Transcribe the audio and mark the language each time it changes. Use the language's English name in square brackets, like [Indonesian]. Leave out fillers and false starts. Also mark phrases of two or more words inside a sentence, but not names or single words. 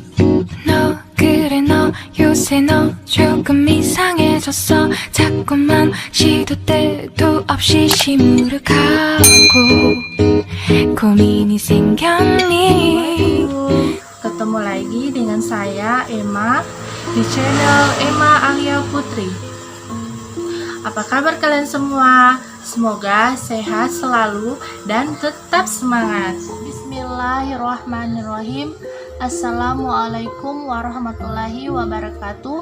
[Korean] 너 그래 너 요새 너 조금 이상해졌어. 자꾸만 시도 때도 없이 시무룩하고 고민이 생겼니. [Indonesian] Ketemu lagi dengan saya Emma di channel Emma Alia Putri. Apa kabar kalian semua? Semoga sehat selalu dan tetap semangat. [Arabic] بسم الله الرحمن الرحيم. السلام عليكم ورحمة الله وبركاته.